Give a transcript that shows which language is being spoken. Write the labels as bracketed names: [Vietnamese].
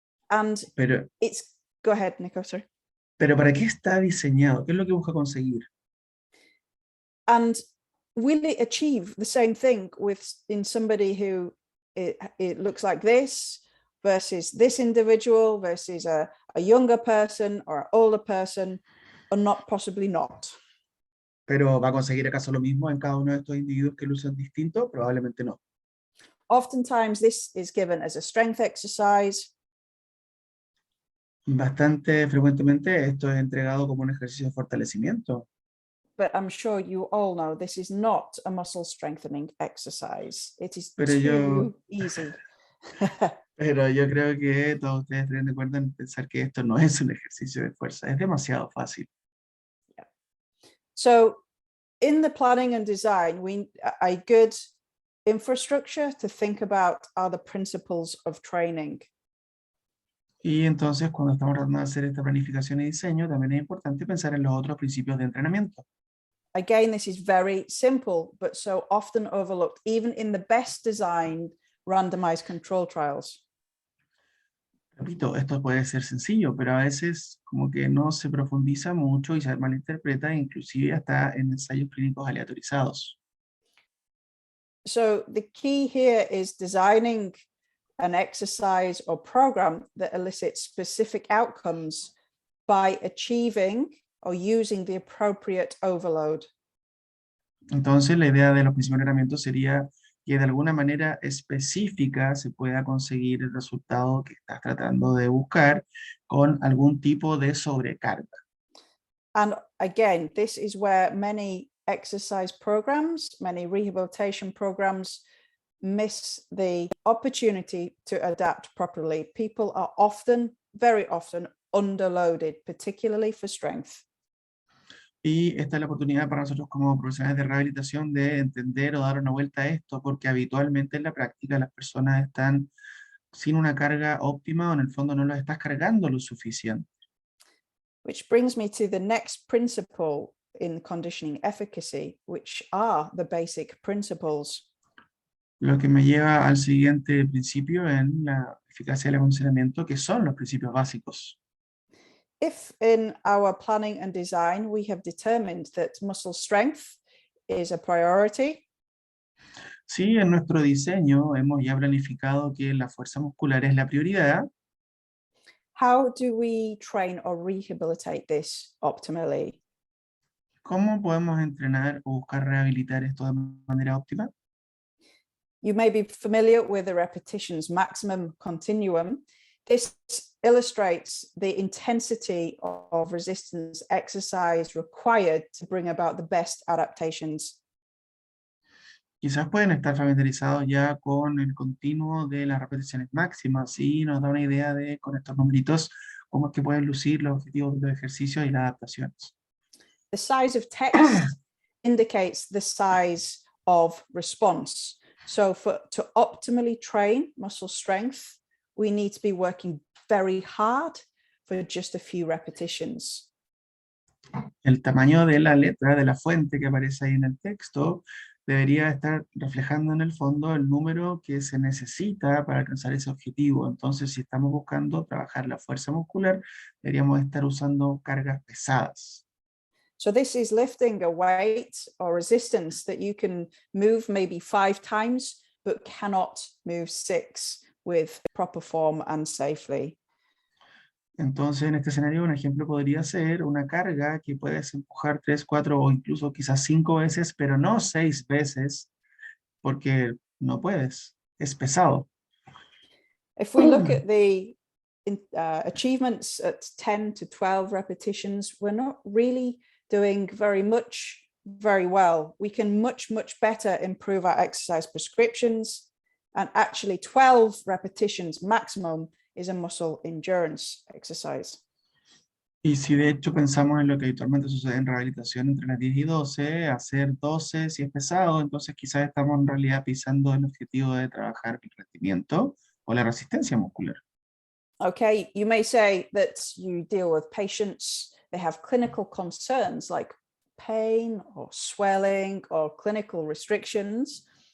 [English] And [Spanish] Pero, [English] go ahead, Nico, sorry. [Spanish] pero ¿para qué está diseñado? ¿Qué es lo que busca conseguir? [English] And will it achieve the same thing in somebody who it looks like this versus this individual versus a younger person or an older person, or not, possibly not? [Spanish] ¿Pero va a conseguir acaso lo mismo en cada uno de estos individuos que lucen distinto? Probablemente no. [English] Oftentimes this is given as a strength exercise. [Spanish] Bastante frecuentemente esto es entregado como un ejercicio de fortalecimiento. [English] But I'm sure you all know this is not a muscle strengthening exercise. It is [Spanish] Pero [English] too easy. [Spanish] Pero yo creo que todos ustedes estén de acuerdo en pensar que esto no es un ejercicio de fuerza, es demasiado fácil. [English] Yeah. So in the planning and design, a good infrastructure to think about are the principles of training. [Spanish] Y entonces cuando estamos tratando de hacer esta planificación y diseño, también es importante pensar en los otros principios de entrenamiento. [English] Again, this is very simple, but so often overlooked, even in the best designed randomized control trials. [Spanish] Repito, esto puede ser sencillo, pero a veces como que no se profundiza mucho y se malinterpreta, inclusive hasta en ensayos clínicos aleatorizados. [English] So the key here is designing an exercise or program that elicits specific outcomes by achieving or using the appropriate overload. [Spanish] Entonces la idea de los principios de entrenamiento sería que de alguna manera específica se pueda conseguir el resultado que estás tratando de buscar con algún tipo de sobrecarga. [English] And again, this is where many exercise programs, many rehabilitation programs miss the opportunity to adapt properly. People are often, very often, underloaded, particularly for strength. [Spanish] Y esta es la oportunidad para nosotros como profesionales de rehabilitación de entender o dar una vuelta a esto, porque habitualmente en la práctica las personas están sin una carga óptima o en el fondo no las estás cargando lo suficiente. [English] Which brings me to the next principle in conditioning efficacy, which are the basic principles. [Spanish] Lo que me lleva al siguiente principio en la eficacia del acondicionamiento, que son los principios básicos. [English] If in our planning and design we have determined that muscle strength is a priority, [Spanish] Sí, en nuestro diseño hemos ya planificado que la fuerza muscular es la prioridad. [English] how do we train or rehabilitate this optimally? [Spanish] ¿Cómo podemos entrenar o buscar rehabilitar esto de manera óptima? [English] You may be familiar with the repetitions maximum continuum. This illustrates the intensity of resistance exercise required to bring about the best adaptations. [Spanish] Quizás pueden estar familiarizados ya con el continuo de las repeticiones máximas y nos da una idea de, con estos numeritos, cómo es que pueden lucir los objetivos de los ejercicios y las adaptaciones. [English] The size of text indicates the size of response. So to optimally train muscle strength, we need to be working very hard for just a few repetitions. [Spanish] El tamaño de la letra de la fuente que aparece ahí en el texto debería estar reflejando en el fondo el número que se necesita para alcanzar ese objetivo. Entonces, si estamos buscando trabajar la fuerza muscular, deberíamos estar usando cargas pesadas. [English] So this is lifting a weight or resistance that you can move maybe 5 times, but cannot move 6 with proper form and safely. [Spanish] Entonces, en este escenario, un ejemplo podría ser una carga que puedes empujar 3, 4 o incluso quizás 5 veces, pero no 6 veces, porque no puedes, es pesado. [English] If we look at the achievements at 10 to 12 repetitions, we're not really doing very well. We can much better improve our exercise prescriptions, and actually 12 repetitions maximum is a muscle endurance exercise. [Spanish] Y si de hecho pensamos en lo que habitualmente sucede en rehabilitación entre las 10 y 12, hacer 12 si es pesado, entonces quizás estamos en realidad pisando el objetivo de trabajar el rendimiento o la resistencia muscular. [English] Okay, you may say that you deal with patients, they have clinical concerns like pain or swelling or clinical restrictions.